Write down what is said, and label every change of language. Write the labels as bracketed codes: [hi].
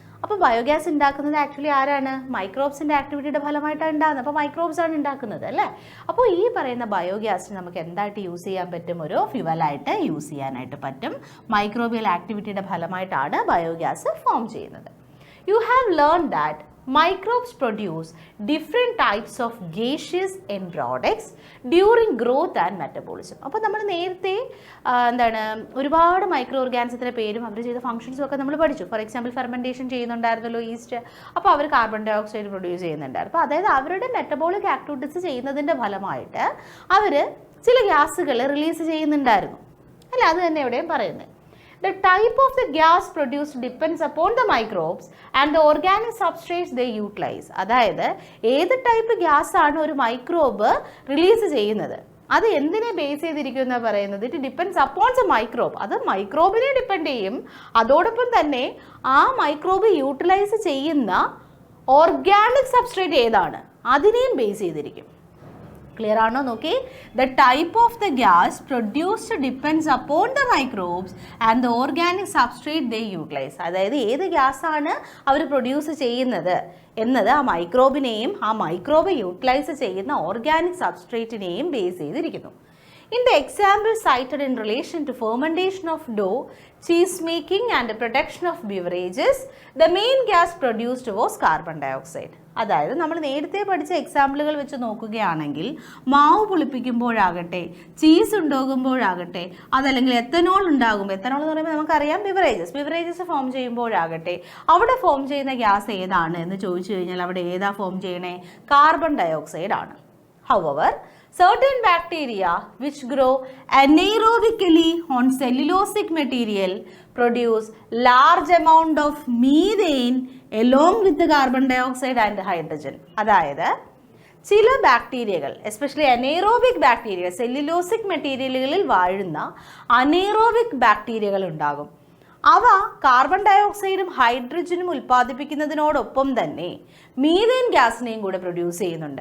[ml] അപ്പോൾ ബയോഗ്യാസ് ഉണ്ടാക്കുന്നത് ആക്ച്വലി ആരാണ്, മൈക്രോബ്സിൻ്റെ ആക്ടിവിറ്റിയുടെ ഫലമായിട്ടാണ് ഉണ്ടാകുന്നത്. അപ്പോൾ മൈക്രോബ്സ് ആണ് ഉണ്ടാക്കുന്നത് അല്ലേ. അപ്പോൾ ഈ പറയുന്ന ബയോഗ്യാസിന് നമുക്ക് എന്തായിട്ട് യൂസ് ചെയ്യാൻ പറ്റും, ഒരു ഫ്യുവലായിട്ട് യൂസ് ചെയ്യാനായിട്ട് പറ്റും. മൈക്രോബിയൽ ആക്ടിവിറ്റിയുടെ ഫലമായിട്ടാണ് ബയോഗ്യാസ് ഫോം ചെയ്യുന്നത്. [en] You have learned that microbes produce different types of gaseous end products during growth and metabolism. [ml] അപ്പോൾ നമ്മൾ നേരത്തെ എന്താണ് ഒരുപാട് മൈക്രോ ഓർഗാനിസത്തിൻ്റെ പേരും അവർ ചെയ്ത ഫംഗ്ഷൻസും ഒക്കെ നമ്മൾ പഠിച്ചു. ഫോർ എക്സാമ്പിൾ ഫെർമെൻറ്റേഷൻ ചെയ്യുന്നുണ്ടായിരുന്നല്ലോ ഈസ്റ്റ്, അപ്പോൾ അവർ കാർബൺ ഡൈ ഓക്സൈഡ് പ്രൊഡ്യൂസ് ചെയ്യുന്നുണ്ടായിരുന്നു. അപ്പോൾ അതായത് അവരുടെ മെറ്റബോളിക് ആക്ടിവിറ്റീസ് ചെയ്യുന്നതിൻ്റെ ഫലമായിട്ട് അവർ ചില ഗ്യാസുകൾ റിലീസ് ചെയ്യുന്നുണ്ടായിരുന്നു അല്ല, അത് തന്നെ എവിടെയും പറയുന്നത്. [en] The type of the gas produced depends upon the microbes and the organic substrates they utilize. [ml] അതായത് ഏത് ടൈപ്പ് ഗ്യാസ് ആണ് ഒരു മൈക്രോബ് റിലീസ് ചെയ്യുന്നത്, അത് എന്തിനെ ബേസ് ചെയ്തിരിക്കും എന്നാണ് പറയുന്നത്. [en] It depends upon the microbe. [ml] അത് മൈക്രോബിനെ ഡിപ്പെൻഡ് ചെയ്യും. അതോടൊപ്പം തന്നെ ആ മൈക്രോബ് യൂട്ടിലൈസ് ചെയ്യുന്ന ഓർഗാനിക് സബ്സ്ട്രേറ്റ് ഏതാണ് അതിനെയും ബേസ് ചെയ്തിരിക്കും. ക്ലിയർ ആണോ നോക്കി? [en] The type of the gas produced depends upon the microbes and the organic substrate they utilise. [ml] അതായത് ഏത് ഗ്യാസാണ് അവർ പ്രൊഡ്യൂസ് ചെയ്യുന്നത് എന്നത് ആ മൈക്രോബിനെയും ആ മൈക്രോബ് യൂട്ടിലൈസ് ചെയ്യുന്ന ഓർഗാനിക് സബ്സ്ട്രേറ്റിനെയും ബേസ് ചെയ്തിരിക്കുന്നു. [en] In the example cited in relation to fermentation of dough, cheese making and the production of beverages, the main gas produced was carbon dioxide. [ml] അതായത് നമ്മൾ നേരത്തെ പഠിച്ച എക്സാമ്പിളുകൾ വെച്ച് നോക്കുകയാണെങ്കിൽ മാവ് പുളിപ്പിക്കുമ്പോഴാകട്ടെ, ചീസ് ഉണ്ടാകുമ്പോഴാകട്ടെ, അതല്ലെങ്കിൽ എത്തനോൾ ഉണ്ടാകുമ്പോൾ, എത്തനോൾ എന്ന് പറയുമ്പോൾ നമുക്കറിയാം ബിവറേജസ് ഫോം ചെയ്യുമ്പോഴാകട്ടെ, അവിടെ ഫോം ചെയ്യുന്ന ഗ്യാസ് ഏതാണ് എന്ന് ചോദിച്ചു കഴിഞ്ഞാൽ അവിടെ ഏതാ ഫോം ചെയ്യണേ? കാർബൺ ഡയോക്സൈഡ് ആണ്. [en] However, certain bacteria which grow anaerobically on cellulosic material produce large amount of methane along with the carbon dioxide and hydrogen. [ml] അതായത് ചില ബാക്ടീരിയകൾ, എസ്പെഷ്യലി അനേറോബിക് ബാക്ടീരിയ, സെല്ലുലോസിക് മെറ്റീരിയലുകളിൽ വാഴുന്ന അനേറോബിക് ബാക്ടീരിയകൾ ഉണ്ടാകും. അവ കാർബൺ ഡയോക്സൈഡും ഹൈഡ്രജനും ഉൽപ്പാദിപ്പിക്കുന്നതിനോടൊപ്പം തന്നെ മീഥേൻ ഗ്യാസിനെയും കൂടെ പ്രൊഡ്യൂസ് ചെയ്യുന്നുണ്ട്.